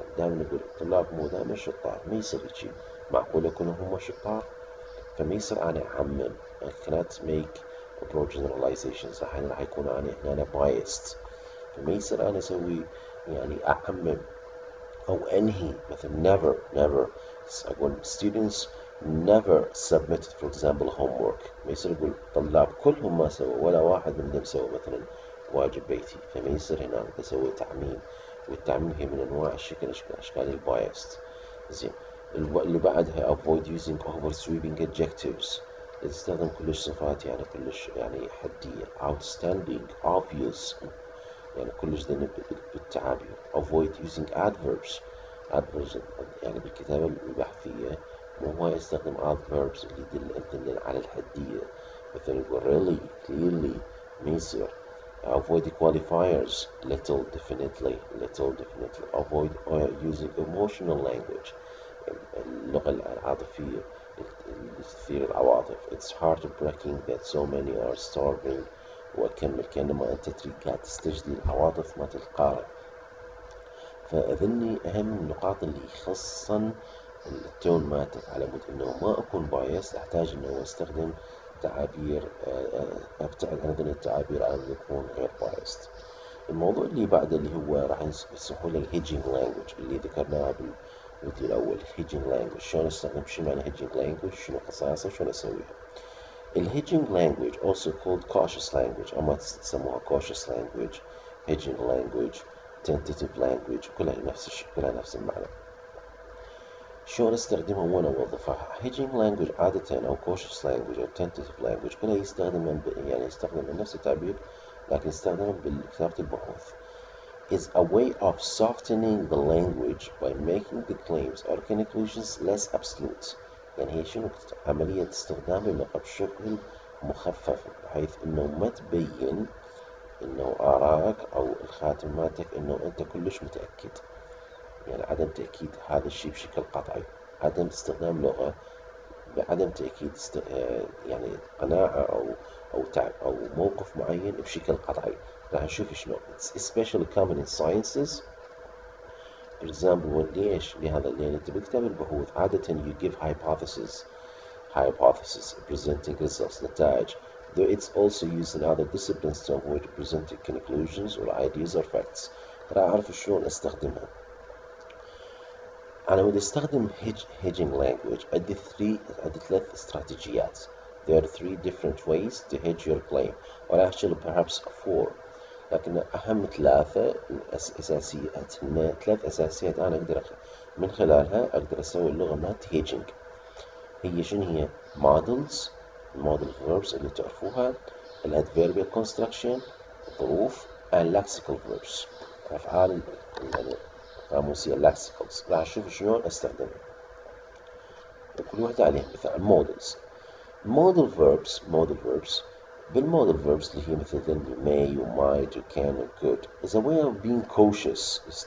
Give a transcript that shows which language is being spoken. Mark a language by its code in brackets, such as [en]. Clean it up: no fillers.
[ar] دائما نقول الطلاب مو دائما شطار، ما يصير هيجي. معقول يكونوا هم شطار؟ فما يصير أنا أعمم. [en] I cannot make broad generalizations. [ar] راح يكون أنا biased. فما يصير أنا أسوي يعني أعمم أو أنهي. مثلا [en] never [ar] أقول [en] students never submitted for example homework. [ar] ما يصير أقول طلاب كلهم ما سووا ولا واحد منهم سوى مثلا واجب بيتي. فما يصير هنا أسوي تعميم، والتعميم هي من أنواع أشكال البايست. زين، اللي بعدها [en] avoid using oversweeping adjectives. [ar] تستخدم كلش صفات يعني كلش يعني حدية. [en] outstanding, obvious، [ar] يعني كلش ذنب بالتعابير. [en] avoid using adverbs [ar] يعني بالكتابة البحثية مو هو يستخدم adverbs اللي يدل على الحدية. مثلا يقول [en] really, clearly، [ar] ما يصير. [en] avoid qualifiers little, definitely. avoid using emotional language، [ar] اللغة العاطفية اللي تثير العواطف. [en] it's heartbreaking that so many are starving. [ar] وأكمل كأنما أنت تريد قاعد تستجدي العواطف مالت القارئ. فأذني أهم النقاط اللي يخصن التون مالتك على مود إنه ما أكون بايس. أحتاج إنه أستخدم تعابير، أبتعد عن هذه التعابير على مود أكون غير بايست. الموضوع اللي بعده اللي هو راح يسمحوا له الهيجينج لانجوج اللي ذكرناه بالفيديو الأول. الهيجينج لانجوج شلون أستخدم، شنو معنى هيجينج لانجوج، شنو خصائصه، شلون أسويها. [en] الهيجينج language also called cautious language، [ar] أما تسموها [en] cautious language، hedging language، tentative language، [ar] كلها نفس المعنى. شلون استخدمها وين اوظفها؟ hedging language عادة او cautious language او tentative language كلها يستخدم نفس التعبير لكن يستخدم بكتابة البحوث. [en] is a way of softening the language by making the claims or conclusions less absolute. [ar] يعني هي شنو عملية استخدام اللغة بشكل مخفف بحيث انه ما تبين انه آرائك او الخاتم مالتك انه انت كلش متأكد. يعني عدم تأكيد هذا الشيء بشكل قطعي. عدم استخدام لغة بعدم تأكيد يعني قناعة أو موقف معين بشكل قطعي. راح نشوف شنو. [en] It's especially common in sciences. For example [ar] ليش؟ لهذا لأن أنت بكتاب البحوث عادة [en] you give hypothesis presenting results [ar] نتائج. [en] Though it's also used in other disciplines to avoid presenting conclusions or ideas or facts. [ar] راح أعرف شلون أستخدمها. أنا بدي أستخدم hedging language. عندي ثلاث استراتيجيات. [en] There are three different ways to hedge your claim, or actually perhaps four. [ar] لكن أهم ثلاثة أساسيات، هن ثلاث أساسيات أنا أقدر من خلالها أقدر أسوي اللغة مالت هيجينج. هي شنو هي؟ models، المودل verbs اللي تعرفوها، الادفيربال construction، الظروف، and lexical verbs، الأفعال القاموسية lexicals. راح نشوف شلون أستخدمها وكل واحدة عليها مثال. [en] models، model verbs بالمودل verbs [ar] اللي هي مثل [en] may و might و can و could is a way of being cautious.